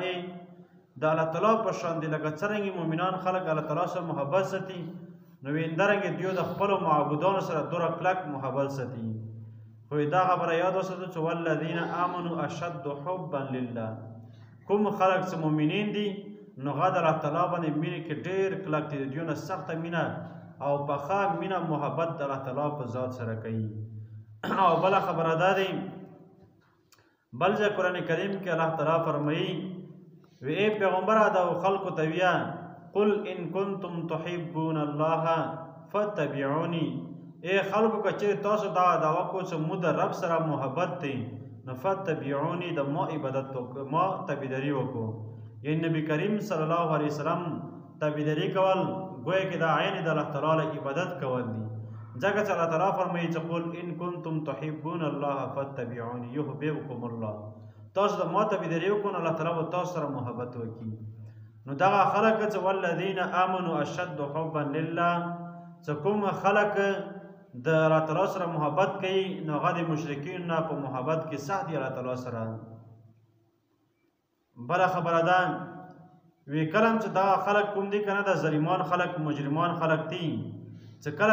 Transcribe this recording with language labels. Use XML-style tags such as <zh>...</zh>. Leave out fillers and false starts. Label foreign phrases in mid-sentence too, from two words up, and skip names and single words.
<ps>د الله تعالی په شان دي لکه څرنګه مؤمنان خلک الله تعالی سره محبت ساتي نو همدارنګه دوی د خپلو معبودانو سره دوره کلک محبت ساتي خو دا خبره یاد وساتو چې</ps> <ar>والذین آمنوا اشد حبا لله</ar> <ps>کوم خلک چې مؤمنین دي نو هغه د الله تعالی باندې مینې کې ډېر کلک دي د دوی نه سخته مینه او پخه مینه محبت د الله تعالی په ذات سره کوي او بله خبره دا دی بل ځای قرآن کریم کې الله تعالی فرمایي وی ای پیغمبره دا خلقو ته ویه</ps> <ar>قل ان کنتم تحبون الله فتبعوني</ar> <ps>ای خلقو که چیرې تاسو دا دعوه کو چې مو د رب سره محبت دی نو فتبعوني د ما عبادت ما تابعداري وکړو یعنی نبی کریم</ps> <ar>صلی الله علیه وسلم</ar> <ps>تابعداري کول گویا کې دا عین د الله تعالی عبادت کول دي ځکه چې الله تعالی فرمایي چې</ps> <ar>قل ان کنتم تحبون الله فاتبعوني یحببکم الله</ar> <ps>تاسو د ما تابعداري وکړو الله تعالی به تاسو سره محبت وکړي نو دغه خلک چې</ps> <ar>والذین آمنوا اشد حبا لله</ar> <ps>چې کوم خلک د الله تعالی سره محبت کوي نو هغه د مشرکین نه په محبت کې سخت دي الله تعالی سره بله خبره ده وی کلم چې دا خلک کوم دي که نه د ظالمان خلک مجرمان خلک دي چې کله</ps>